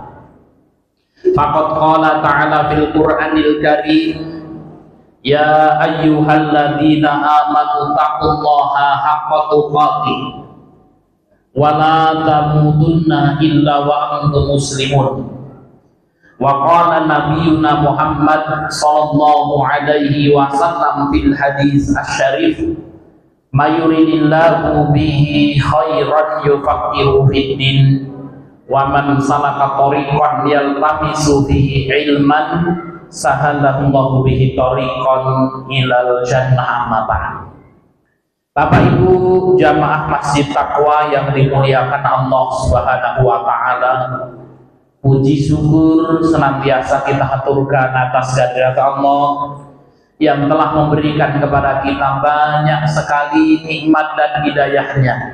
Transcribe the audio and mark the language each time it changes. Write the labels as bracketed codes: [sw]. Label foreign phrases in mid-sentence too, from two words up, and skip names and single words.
[ar] فقد قال تعالى في القرآن الكريم، يا أيها الذين آمنوا اتقوا الله حق تقاته ولا تموتن إلا وأنتم مسلمون. وقال نبينا محمد صلى الله عليه وسلم في الحديث الشريف, من يرد الله به خيرا يفقهه في الدين ومن سلك طريقا يلتمس به علما سهل الله به طريقا إلى الجنة. أما بعد. [id] Bapak Ibu jamaah Masjid Taqwa yang dimuliakan Allah [ar] سبحانه وتعالى, [id] puji syukur senantiasa kita haturkan atas kehadirat Allah yang telah memberikan kepada kita banyak sekali nikmat dan hidayahnya,